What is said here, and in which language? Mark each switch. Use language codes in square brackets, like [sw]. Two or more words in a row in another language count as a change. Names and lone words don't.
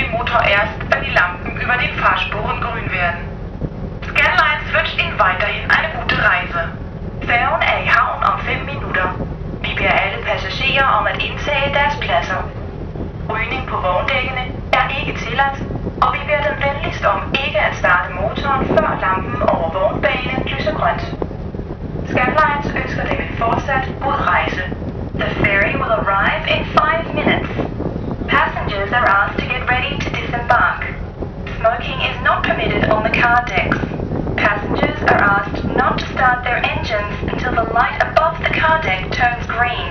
[de] Motor erst, wenn die Lampen über den Fahrspuren grün werden. Scanlines wünscht Ihnen weiterhin eine gute Reise. [da] Færgen er i havn om 5 minutter. Vi beder alle passagerer om at indtage deres pladser. Rygning på vogndækkene er ikke tilladt, og vi beder dem venligst om ikke at starte motoren, før lampen over vognbanen lyser grønt. Scanlines ønsker dem en fortsat god rejse. [en] The ferry will arrive in 5 minutes. Passengers are asked to get ready to disembark. Smoking is not permitted on the car decks. Passengers are asked not to start their engines until the light above the car deck turns green.